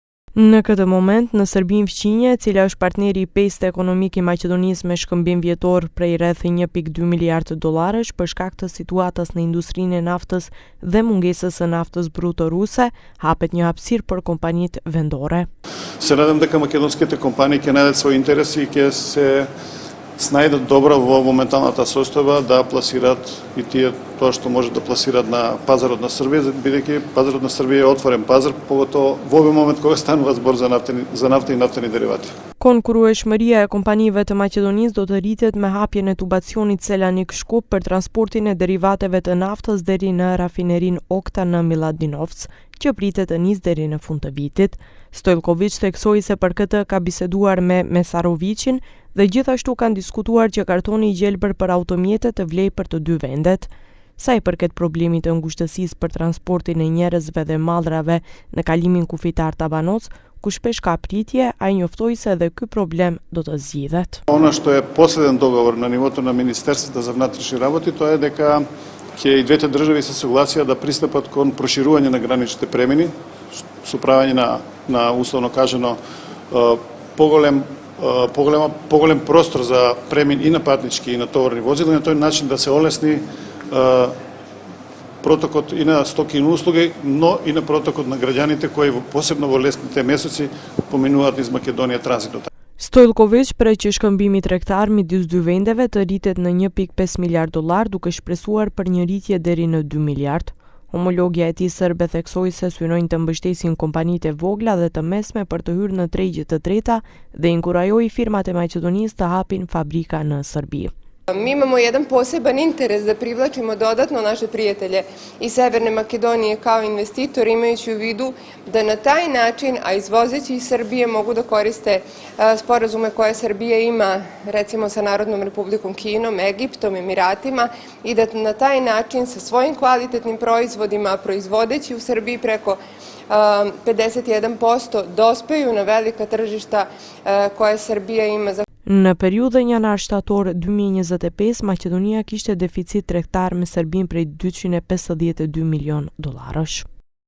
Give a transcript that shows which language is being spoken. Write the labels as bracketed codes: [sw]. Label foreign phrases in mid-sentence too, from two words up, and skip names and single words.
[sq] Në këtë moment, në Serbinë Fqinje, e cila është partneri i pestë ekonomik i Maqedonisë me shkëmbim vjetor prej rreth 1.2 miliard dollarësh për shkak të situatës në industrinë e naftës dhe mungesës së naftës bruto ruse, hapet një hapësirë për kompanitë vendore. [mk] Се надам дека македонските компании ќе најдат своји интереси и ќе се снајдат добро во моменталната состојба да пласираат и тоа што може да пласираат на пазарот на Србија, бидејќи пазарот на Србија е отворен пазар, поготово во овој момент кога станува збор за нафта и нафтени деривати. [sq] Konkurrueshmëria e kompanive të Maqedonisë do të rritet me hapjen e tubacionit Selanik Shkup për transportin e derivateve të naftës deri në rafinerinë Okta në Miladinovc, që pritet të nisë deri në fund të vitit. Stojlković theksoi se për këtë ka biseduar me Mesarovićin dhe gjithashtu kanë diskutuar që kartoni i gjelbër për automjete të vlejë për të dy vendet. Sa i përket problemit të ngushtësisë për transportin e njerëzve dhe mallrave në kalimin kufitar Tabanoc, ku shpesh ka pritje, ai njoftoi se edhe ky problem do të zgjidhet. [mk] Она што е последен договор на нивото на Министерството за внатрешни работи, тоа е дека ќе и двете држави се согласија да пристапат кон проширување на граничните премини, со правење на условно кажано поголем простор за премин и на патнички и на товарни возила, и на тој начин да се олесни протокот и на стоки и на услуги, но и на протокот на граѓаните кои посебно во лесните месеци поминуваат низ Македонија транзитот. [sq] Stojlković prej që shkëmbimi tregtar midis dy vendeve të rritet në 1.5 miliard dollar, duke shpresuar për një rritje deri në 2 miliard. Homologja e tij serbe theksoi se synojnë të mbështesin kompanitë e vogla dhe të mesme për të hyrë në tregje të treta dhe inkurajoi firmat e Maqedonisë të hapin fabrika në Serbi. [sr] Mi imamo jedan poseban interes da privlačimo dodatno naše prijatelje iz Severne Makedonije kao investitor, imajući u vidu da na taj način, a izvozeći iz Srbije, mogu da koriste sporazume koje Srbija ima recimo sa Narodnom Republikom Kinom, Egiptom, Emiratima i da na taj način sa svojim kvalitetnim proizvodima, proizvodeći u Srbiji preko 51%, dospeju na velika tržišta koje Srbija ima. [sq] Në periudhën janar-shtator 2025, Maqedonia kishte deficit tregtar me Serbinë prej 252 milion dollarësh.